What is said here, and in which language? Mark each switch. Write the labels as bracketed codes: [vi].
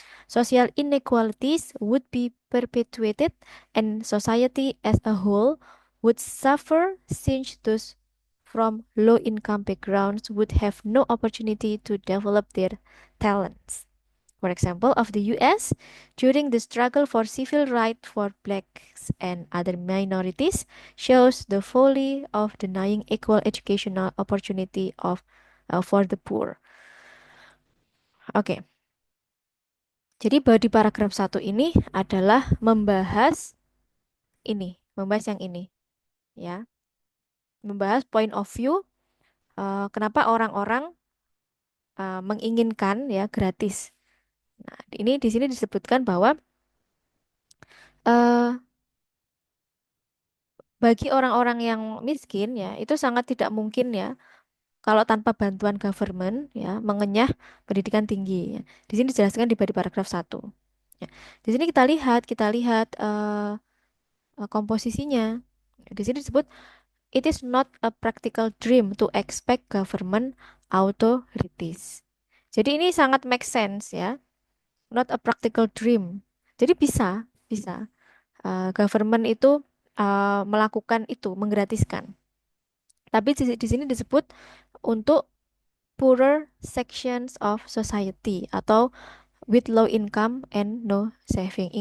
[en] Social inequalities would be perpetuated, and society as a whole would suffer since those from low income backgrounds would have no opportunity to develop their talents. For example, of the US, during the struggle for civil rights for blacks and other minorities, shows the folly of denying equal educational opportunity for the poor. [id] Oke, jadi di paragraf satu ini adalah membahas yang ini, ya, membahas point of view kenapa orang-orang menginginkan ya gratis. Nah, ini di sini disebutkan bahwa eh, bagi orang-orang yang miskin ya itu sangat tidak mungkin ya kalau tanpa bantuan government ya mengenyah pendidikan tinggi. Ya. Di sini dijelaskan di paragraf satu. Ya. Di sini kita lihat komposisinya. Di sini disebut [en] it is not a practical dream to expect government authorities. [id] Jadi ini sangat make sense ya, not a practical dream. Jadi bisa government itu melakukan itu, menggratiskan. Tapi di sini disebut untuk [en] poorer sections of society [id] atau [en] with low income and no saving.